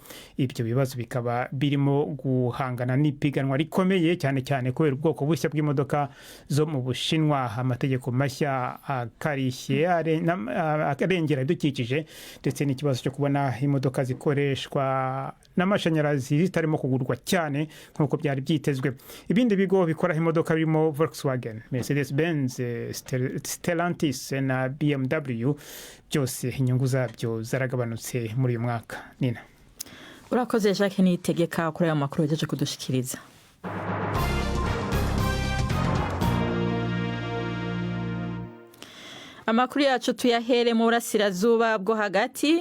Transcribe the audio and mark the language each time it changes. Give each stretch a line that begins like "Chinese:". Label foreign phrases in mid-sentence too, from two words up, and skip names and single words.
Kinyarwanda: Ibyo bibazo bikaba birimo guhangana n'ipiganwa rikomeye cyane cyane kubera ubwoko bushya bw'imodoka zo mu Bushinwa, amategeko mashya akarishye arengera ibidukikije, ndetse n'ikibazo cyo kubona imodoka zikoreshwa n'amashanyarazi zitarimo kugurwa cyane nk'uko byari byitezwe. Ibindi bigo bikora imodoka birimo Volkswagen, Mercedes-Benz, Stellantis na BMW, byose inyungu zabyo zaragabanutse muri uyu mwaka. Nina, urakoze Jacques Niyitegeka kuri aya makuru yaje kudushikiriza. Amakuru yacu tuyahere mu burasirazuba bwo hagati.